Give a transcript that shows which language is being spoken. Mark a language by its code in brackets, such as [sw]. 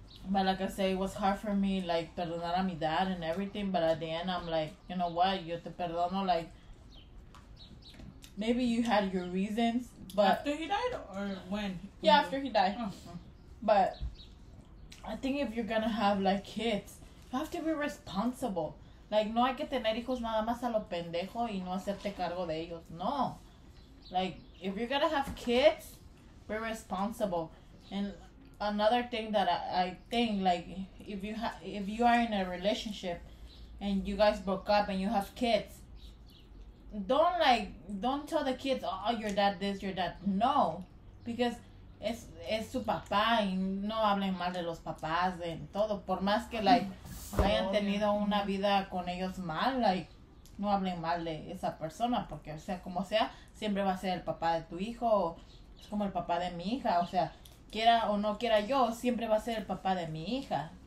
[en] But like I say, it was hard for me, like, perdonar a mi dad and everything, but at the end, I'm like, you know what, yo te perdono, like, maybe you had your reasons, but... After he died or when? Yeah, after he died. Oh. But I think if you're gonna have like kids, you have to be responsible. [es] Like, no hay que tener hijos nada más a lo pendejo y no hacerte cargo de ellos. [en] No. Like, if you're gonna have kids, be responsible. And another thing that I think, like, if you are in a relationship and you guys broke up and you have kids, don't tell the kids, oh, your dad this, your dad. No. [es] Because es su papá y no hablen mal de los papás, de todo. Por más que, like, hayan tenido una vida con ellos mal, like, no hablen mal de esa persona, porque, o sea, como sea, siempre va a ser el papá de tu hijo, o es como el papá de mi hija, o sea, quiera o no quiera yo, siempre va a ser el papá de mi hija.